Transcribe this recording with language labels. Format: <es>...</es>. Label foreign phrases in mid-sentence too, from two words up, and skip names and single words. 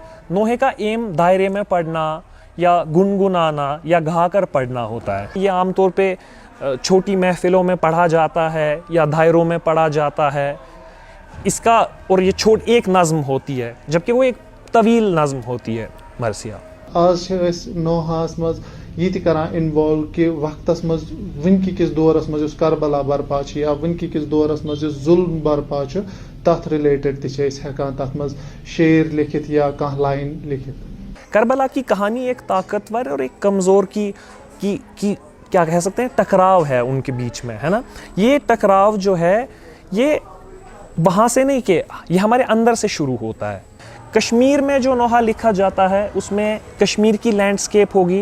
<ur>نوحے کا ایم دائرے میں پڑھنا یا گنگنانا یا گا کر پڑھنا ہوتا ہے. یہ عام طور پہ چھوٹی محفلوں میں پڑھا جاتا ہے یا دائروں میں پڑھا جاتا ہے. اس کا اور یہ ایک نظم ہوتی ہے جبکہ وہ ایک طویل نظم ہوتی ہے مرثیہ.</ur> <ks>آج نوحاس مز یہ تہ کران انوالو کہ وقتس مز ونکی کس دورس مز کربلا برپا یا ونکی کس دورس مز ظلم برپا تر ریلیٹڈ تہ ہیکان تر مز شعر لکھت یا کانٛہہ لائن لکھت.</ks> <ur>کربلا کی کہانی ایک طاقتور اور ایک کمزور کی کیا کہہ سکتے ہیں ٹکراؤ ہے ان کے بیچ میں, ہے نا. یہ ٹکراؤ جو ہے یہ وہاں سے نہیں کہ یہ ہمارے اندر سے شروع ہوتا ہے. کشمیر میں جو نوحہ لکھا جاتا ہے اس میں کشمیر کی لینڈسکیپ ہوگی.</ur>